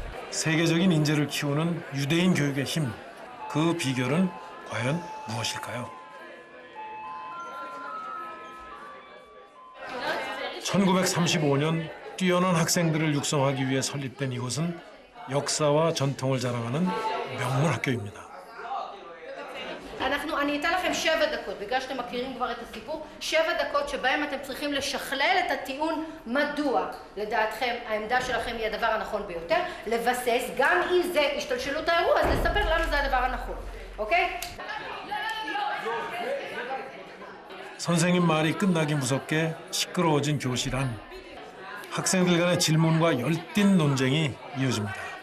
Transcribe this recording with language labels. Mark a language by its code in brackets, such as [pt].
[ko] 세계적인 인재를 키우는 유대인 교육의 힘, 그 비결은 과연 무엇일까요? 1935년 뛰어난 학생들을 육성하기 위해 설립된 이곳은 역사와 전통을 자랑하는 명문 학교입니다. [he] אני אתן לכם 7 דקות, בגלל שאתם מכירים כבר את הסיפור, 7 דקות שבהם אתם צריכים לשכלל את הטיעון מדוע לדעתכם העמדה שלכם היא הדבר הנכון ביותר, לבסס, גם אם זה השתלשלות האירוע, אז לספר למה זה הדבר הנכון, אוקיי? [ko] 선생님 말이 끝나기 무섭게 시끄러워진 교실 안. 학생들 간의 질문과 열띤 논쟁이 이어집니다.